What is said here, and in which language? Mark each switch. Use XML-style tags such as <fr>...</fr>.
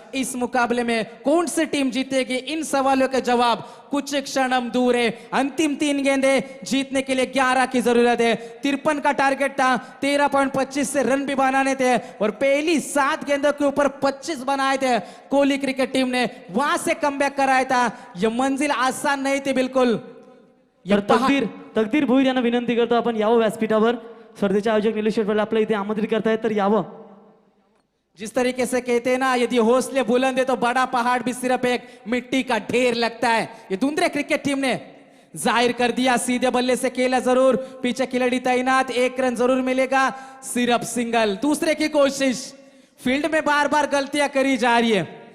<hi>इस मुकाबले में कौन सी टीम जीतेगी, इन सवालों के जवाब कुछ क्षण हम दूर है। अंतिम 3 गेंदें जीतने के लिए 11 की जरूरत है। 53 का टारगेट था, 13.25 से रन भी बनाने थे और पहली 7 गेंदों के ऊपर 25 बनाए थे कोहली क्रिकेट टीम ने, वहां से कमबॅक कराया था। यह मंजिल आसान नहीं थी बिल्कुल।</hi> <mr>तर तकदीर भोईर यांना विनंती करतो आपण यावं व्यासपीठावर. स्पर्धेचे आयोजक निलेश शेटवाल आपल्या इथे आमंत्रित करतायत, तर यावं.</mr> <hi>जिस तरीके से कहते हैं ना, यदि हौसले बुलंद है तो बड़ा पहाड़ भी सिर्फ एक मिट्टी का ढेर लगता है। ये धुंधरे क्रिकेट टीम ने जाहिर कर दिया, सीधे बल्ले से खेला जरूर, पीछे खिलाड़ी तैनात, 1 रन जरूर मिलेगा, सिर्फ सिंगल। दूसरे की कोशिश, फील्ड में बार बार गलतियां करी जा रही है।</hi>